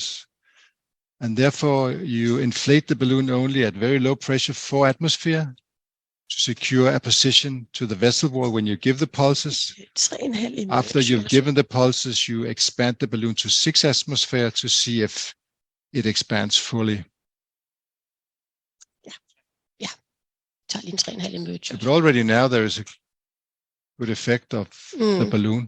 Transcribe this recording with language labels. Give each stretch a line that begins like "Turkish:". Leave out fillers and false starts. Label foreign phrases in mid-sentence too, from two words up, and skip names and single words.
English: And therefore you inflate the balloon only at very low pressure, 4 atmosphere, to secure a position to the vessel wall when you give the pulses. After you've given the pulses, you expand the balloon to 6 atmosphere to see if it expands fully.
Danish: Ja. Tager lige en 3,5 ml.
English: But already now there is a good effect of the balloon.